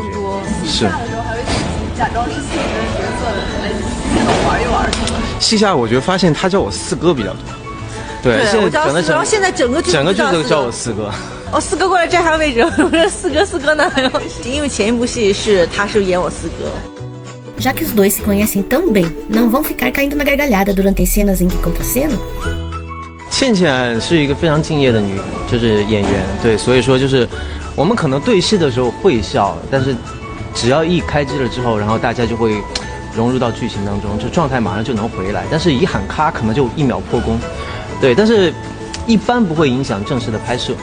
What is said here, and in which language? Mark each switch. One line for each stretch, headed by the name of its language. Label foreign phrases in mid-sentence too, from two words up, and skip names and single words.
Chinese: 戏下的时候还会假装是戏里面的角色来现场玩一玩。戏下我觉得发现他叫我四哥比较多。对，然后现在整个剧都叫我四哥。哦，四哥过来占下位置，我说四哥呢？因为前一部戏他是演我四哥。
Portuguese: Já que os dois se conhecem tão bem, não vão ficar caindo na gargalhada durante as cenas em que contracenam?
Chinese: 倩倩是一个非常敬业的就是演员，对，所以说就是我们可能对戏的时候会笑，但是只要一开机了之后，然后大家就会融入到剧情当中，就状态马上就能回来。但是一喊咔，可能就1秒破功，对，但是一般不会影响正式的拍摄。